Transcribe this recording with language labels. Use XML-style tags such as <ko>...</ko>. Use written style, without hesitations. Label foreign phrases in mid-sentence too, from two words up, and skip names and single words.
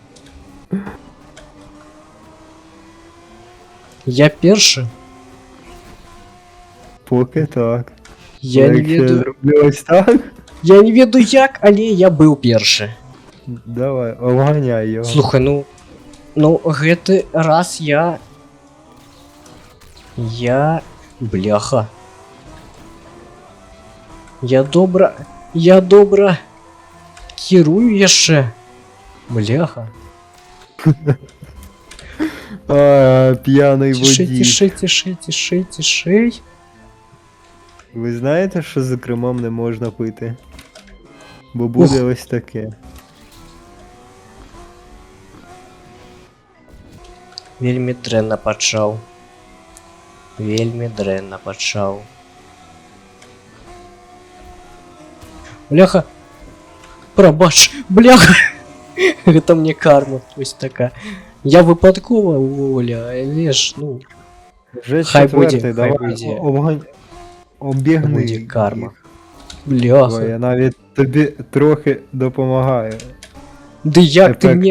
<uk>Я перший? Поки так.</uk> <be>Я не</be> <uk>Якщо я</uk> <be>ведаю.</be> <uk>зроблю ось так, Я не ведаю як, але я був перший. давай, обганяй його.</uk> <be>Слухай, ну гэты раз я... Бляха. Я добра кірую яшчэ. Бляха.</be> <uk>А, п'яний Тишей, водій. тишей, тишей, тишей, тишей. Ви знаєте, що за кермом не можна пити? Бо буде ось таке.</uk> <be>Вельмі дрэнна пачаў. Вельмі дрэнна пачаў. Бляха. Прабач, бляха. Гэта мне карма,</be> <uk>ось така. Я випадкова уволі, але ж, ну, Вже Хай четвертий, буде, давай, хай буде. обігни. буде карма. їх. Давай, Бляха. я навіть тобі трохи допомагаю. Да як ти Ефект мені</uk>